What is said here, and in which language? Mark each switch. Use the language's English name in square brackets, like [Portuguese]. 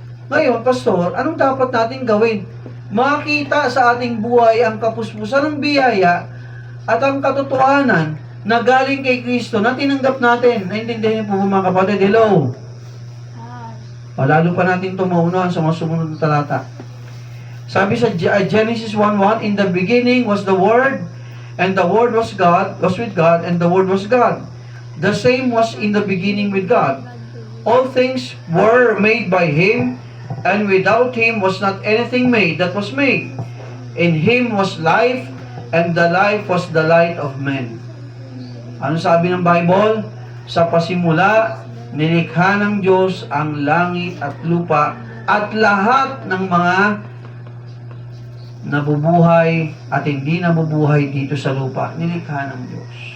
[Filipino] Ngayon, pastor, anong dapat natin gawin? Makita sa ating buhay ang kapuspusan ng biyaya at ang katotohanan na galing kay Kristo na tinanggap natin. Naintindihan niyo po mga kapatid? Hello? Lalo pa natin itong maunahan sa mga sumunod na talata. Sabi sa [English] Genesis 1:1, in the beginning was the Word, and the Word was with God, and the Word was God. The same was in the beginning with God. All things were made by Him, and without Him was not anything made that was made. In Him was life, and the life was the light of men. [Filipino] Ano sabi ng Bible? Sa pasimula, nilikha ng Diyos ang langit at lupa at lahat ng mga nabubuhay at hindi nabubuhay dito sa lupa. Nilikha ng Diyos.